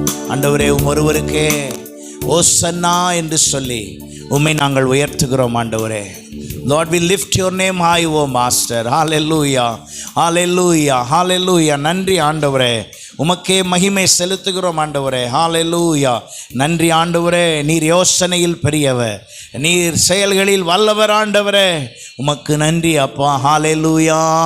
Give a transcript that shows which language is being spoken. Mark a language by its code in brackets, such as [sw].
[ta] ஆண்டவரே, ஒருவருக்கே ஓசன்னா என்று சொல்லி உம்மை நாங்கள் உயர்த்துகிறோம் ஆண்டவரே. [en] Lord, we lift your name high, O Master. Hallelujah, hallelujah, hallelujah. [ta] நன்றி ஆண்டவரே, உமக்கே மகிமை செலுத்துகிறோம் ஆண்டவரே. ஹalleluya. நன்றி ஆண்டவரே, நீர் யோசனையில் பெரியவர், நீர் செயல்களில் வல்லவர் ஆண்டவரே. உமக்கு நன்றி அப்பா. ஹalleluya.